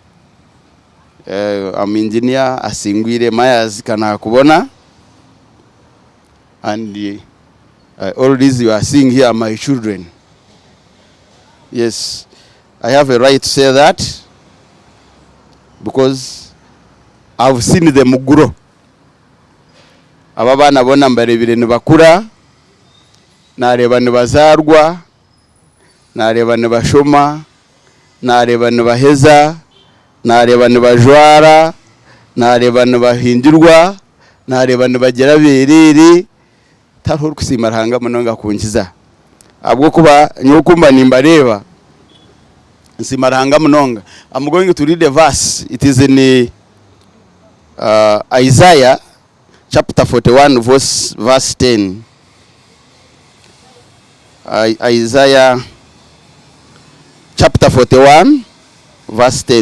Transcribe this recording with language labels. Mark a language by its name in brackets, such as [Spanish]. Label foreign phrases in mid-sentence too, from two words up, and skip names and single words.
[English] I'm engineer Asingwire Myers Kanakubona, and all these you are seeing here are my children. Yes, I have a right to say that because I've seen them grow. [Nyankole] Ababana bona mbarebire nibakura, nareba nibazarwa, nareba nibashoma, nareba nibaheza, nareba nibajwara, nareba nibahindurwa, nareba nibagera berere tariho kusimaranga munonga kunkiza abwo kuba nyokumba nimbareba nsimaranga munonga. [English] I'm going to read a verse. It is in Isaiah chapter 41 verse 10. Isaiah chapter 41 verse 10.